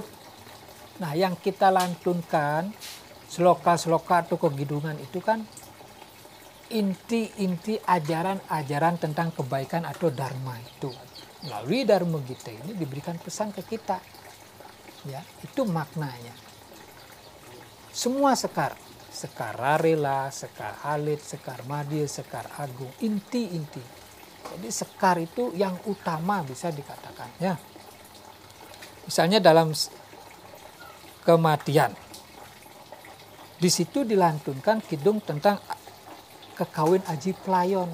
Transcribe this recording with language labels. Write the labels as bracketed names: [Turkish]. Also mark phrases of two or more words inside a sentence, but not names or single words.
[Indonesian] Nah, yang kita lantunkan, sloka-sloka atau kegidungan itu kan inti-inti ajaran-ajaran tentang kebaikan atau dharma itu. Melalui dharma kita ini diberikan pesan ke kita. Ya, itu maknanya. Semua sekar. Sekar rarela, sekar alit, sekar madya, sekar agung, inti-inti. Jadi sekar itu yang utama bisa dikatakan ya. Misalnya dalam kematian, di situ dilantunkan kidung tentang kekawin Aji Playon.